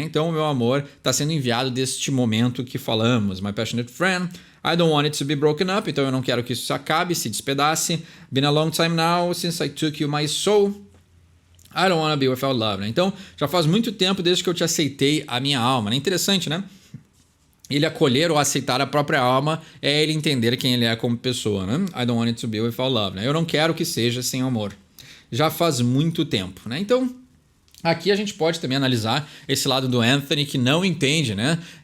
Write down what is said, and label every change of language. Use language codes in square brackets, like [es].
[pt] Então o meu amor está sendo enviado deste momento que falamos. [en] My passionate friend, I don't want it to be broken up. [pt] Então eu não quero que isso se acabe, se despedace. [en] Been a long time now since I took you my soul. I don't want to be without love, né? [pt] Então já faz muito tempo desde que eu te aceitei a minha alma, né? Interessante, né? Ele acolher ou aceitar a própria alma é ele entender quem ele é como pessoa, né? [en] I don't want it to be without love, [pt] né? Eu não quero que seja sem amor. Já faz muito tempo, né? Então, aqui a gente pode também analisar esse lado do Anthony que não entende, né?